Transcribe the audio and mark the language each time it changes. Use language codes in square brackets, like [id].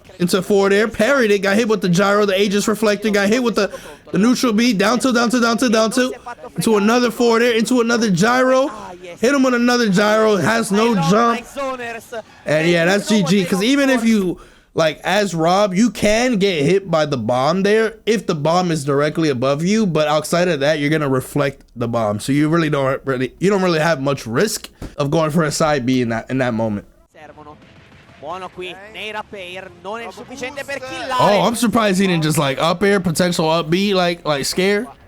[en] into forward air, parried it, got hit with the gyro, the Aegis reflector, got hit with the neutral B, down to, into another forward air, into another gyro, hit him with another gyro, has no jump, and yeah, that's GG, because even if you, like, as Rob, you can get hit by the bomb there if the bomb is directly above you, but outside of that, you're gonna reflect the bomb, so you really don't really have much risk of going for a side B in that moment. [it] Buono qui, Nairo up air, non è sufficiente per killare. [en] Oh, I'm surprised he didn't just like up air, potential up B, like scare.